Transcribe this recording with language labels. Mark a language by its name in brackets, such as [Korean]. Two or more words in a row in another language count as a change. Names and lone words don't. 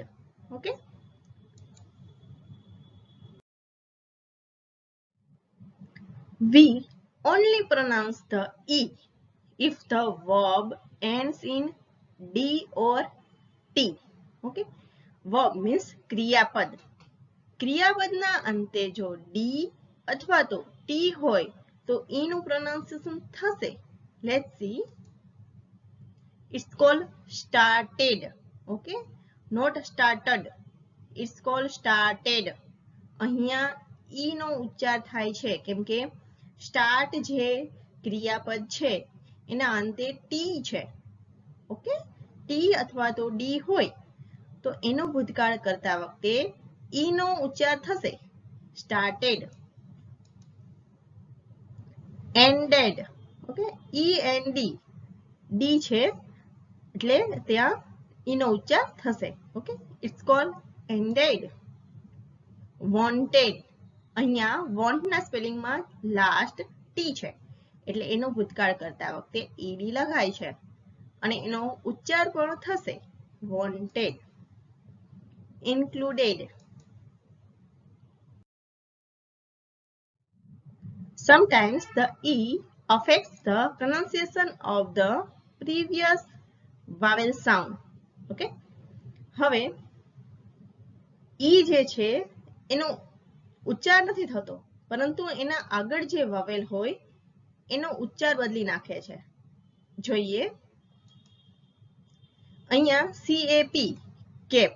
[English] Okay, we only pronounce the E if the verb ends in D or T. Okay, verb means [Gujarati] ક્રિયાપદ. ક્રિયાપદના અંતે જો D અથવા તો T હોય તો E નું pronunciation થશે. [English] Let's see. It's called started. Okay, not started. It's called started. [Gujarati] અહીંયા E નો ઉચ્ચાર થાય છે કેમ કે start જે ક્રિયાપદ છે એના અંતે T છે. ઓકે, T અથવા તો D હોય તો એનો ભૂતકાળ કરતા વખતે E નો ઉચ્ચાર થશે. [English] started, ended. ઓકે, END. [Gujarati] D છે એટલે ત્યાં E નો ઉચ્ચાર થશે. ઓકે, [English] it's called ended. [Gujarati] વોન્ટેડ, અહીંયા વોન્ટ ના સ્પેલિંગમાં લાસ્ટ ટી છે એટલે એનો ભૂતકાળ કરતા વખતે ઈડી લગાય છે અને એનો ઉચ્ચાર પણ થશે વોન્ટેડ. ઇન્ક્લુડેડ. [English] Sometimes the E affects the pronunciation of the previous vowel sound. Okay? [Gujarati] હવે E જે છે એનો ઉચ્ચાર નથી થતો પરંતુ એના આગળ જે વાવેલ હોય એનો ઉચ્ચાર બદલી નાખે છે. જોઈએ અહીંયા CAP કેપ.